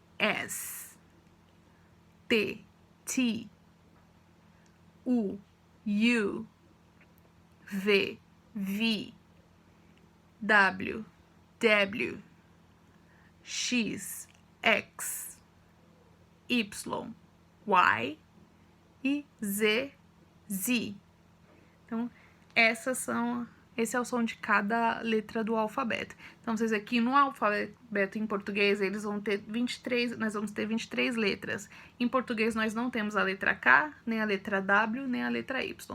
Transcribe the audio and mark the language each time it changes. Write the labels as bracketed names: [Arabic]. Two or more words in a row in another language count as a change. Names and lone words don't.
[Portuguese] T, U, V, W, X, Y, e Z. Então, esse é o som de cada letra do alfabeto. Então, vocês aqui no alfabeto em português, nós vamos ter 23 letras. Em português, nós não temos a letra K, nem a letra W, nem a letra Y.